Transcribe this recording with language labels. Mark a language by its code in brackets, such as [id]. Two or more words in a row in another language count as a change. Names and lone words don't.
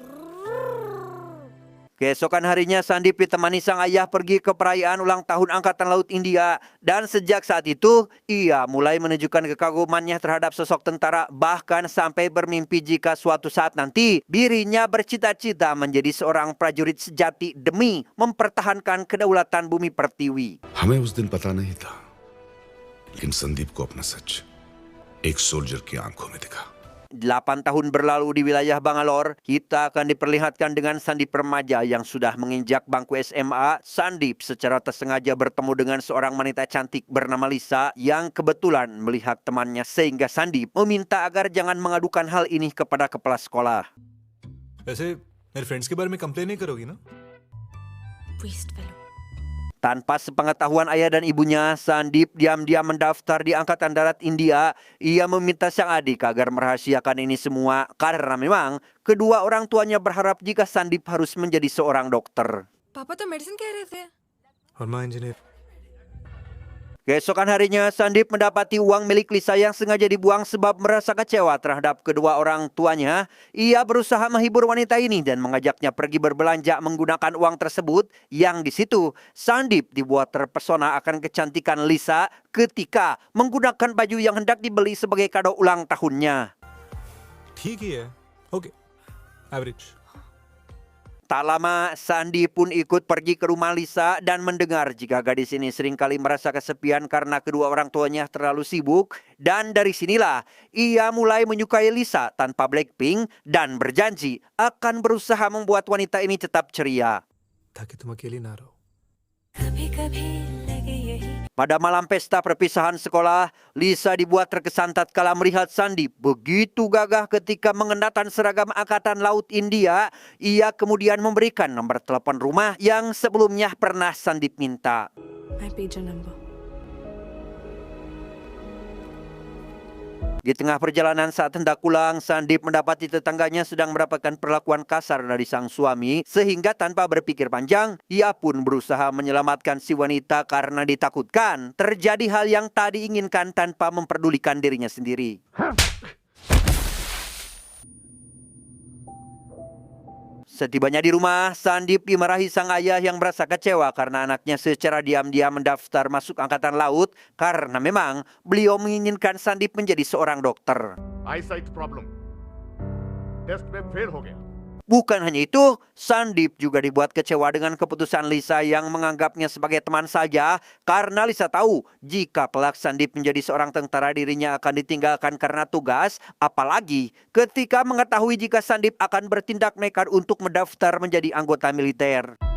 [id] Keesokan harinya, Sandip ditemani sang ayah pergi ke perayaan ulang tahun Angkatan Laut India. Dan sejak saat itu, ia mulai menunjukkan kekagumannya terhadap sosok tentara, bahkan sampai bermimpi jika suatu saat nanti dirinya bercita-cita menjadi seorang prajurit sejati demi mempertahankan kedaulatan bumi pertiwi. [hi] हमें उस दिन पता नहीं था, लेकिन संदीप को अपना सच एक सोल्जर की आंखों में दिखा। [id] 8 tahun berlalu di wilayah Bangalore, kita akan diperlihatkan dengan Sandip remaja yang sudah menginjak bangku SMA. Sandip secara tersengaja bertemu dengan seorang wanita cantik bernama Lisa yang kebetulan melihat temannya, sehingga Sandip meminta agar jangan mengadukan hal ini kepada kepala sekolah. [hi] वैसे मेरे फ्रेंड्स के बारे में कंप्लेन नहीं करोगी ना? [en] waste fellow [id] Tanpa sepengetahuan ayah dan ibunya, Sandip diam-diam mendaftar di Angkatan Darat India. Ia meminta sang adik agar merahasiakan ini semua karena memang kedua orang tuanya berharap jika Sandip harus menjadi seorang dokter. [hi] पापा तो मेडिसिन कह रहे थे और माँ इंजीनियर। [id] Keesokan harinya, Sandip mendapati uang milik Lisa yang sengaja dibuang sebab merasa kecewa terhadap kedua orang tuanya. Ia berusaha menghibur wanita ini dan mengajaknya pergi berbelanja menggunakan uang tersebut. Yang di situ, Sandip dibuat terpesona akan kecantikan Lisa ketika menggunakan baju yang hendak dibeli sebagai kado ulang tahunnya. [hi] ठीक ही है, [en] okay, average. [id] Tak lama, Sandi pun ikut pergi ke rumah Lisa dan mendengar jika gadis ini seringkali merasa kesepian karena kedua orang tuanya terlalu sibuk. Dan dari sinilah, ia mulai menyukai Lisa tanpa Blackpink dan berjanji akan berusaha membuat wanita ini tetap ceria. [hi] ताकि तुम अकेली ना रहो। कभी कभी लगे यही [id] Pada malam pesta perpisahan sekolah, Lisa dibuat terkesan tatkala melihat Sandip begitu gagah ketika mengenakan seragam Angkatan Laut India. Ia kemudian memberikan nomor telepon rumah yang sebelumnya pernah Sandip minta. [en] my pager number [id] Di tengah perjalanan saat hendak pulang, Sandip mendapati tetangganya sedang mendapatkan perlakuan kasar dari sang suami, sehingga tanpa berpikir panjang, ia pun berusaha menyelamatkan si wanita karena ditakutkan terjadi hal yang tak diinginkan tanpa memperdulikan dirinya sendiri. Setibanya di rumah, Sandip dimarahi sang ayah yang merasa kecewa karena anaknya secara diam-diam mendaftar masuk Angkatan Laut karena memang beliau menginginkan Sandip menjadi seorang dokter. [en] eyesight problem test [hi] में फेल हो गया। [id] Bukan hanya itu, Sandip juga dibuat kecewa dengan keputusan Lisa yang menganggapnya sebagai teman saja karena Lisa tahu jika kelak Sandip menjadi seorang tentara dirinya akan ditinggalkan karena tugas, apalagi ketika mengetahui jika Sandip akan bertindak nekat untuk mendaftar menjadi anggota militer.